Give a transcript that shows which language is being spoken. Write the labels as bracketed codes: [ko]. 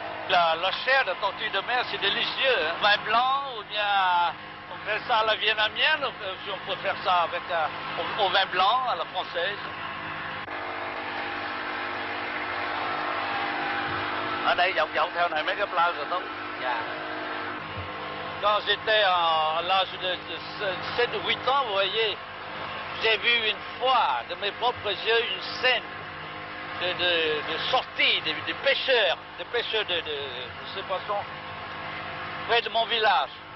[fr] La chair de tortue de mer, c'est délicieux. Vin blanc ou bien on fait ça à la vietnamienne, si on peut faire ça avec au vin blanc à la française. [vi] Ở đây dọc theo này mấy cái plage rồi không? [fr] Quand j'étais à l'âge de 7 ou 8 ans, vous voyez, j'ai vu une fois de mes propres yeux une scène de sortie des pêcheurs de ces poissons près de mon village.